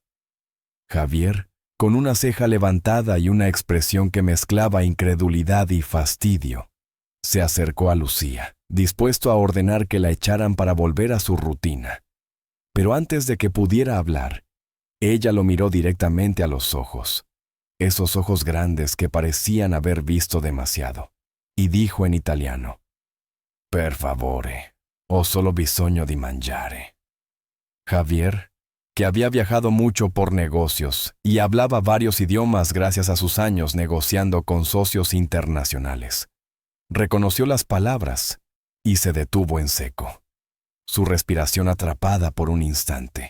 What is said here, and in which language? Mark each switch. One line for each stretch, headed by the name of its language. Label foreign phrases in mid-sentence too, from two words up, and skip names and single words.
Spanish: Javier, con una ceja levantada y una expresión que mezclaba incredulidad y fastidio, se acercó a Lucía, dispuesto a ordenar que la echaran para volver a su rutina. Pero antes de que pudiera hablar, ella lo miró directamente a los ojos, esos ojos grandes que parecían haber visto demasiado, y dijo en italiano:
Italian: «Per favore, ho solo bisogno di mangiare».
Spanish: Javier, que había viajado mucho por negocios y hablaba varios idiomas gracias a sus años negociando con socios internacionales, reconoció las palabras y se detuvo en seco, su respiración atrapada por un instante.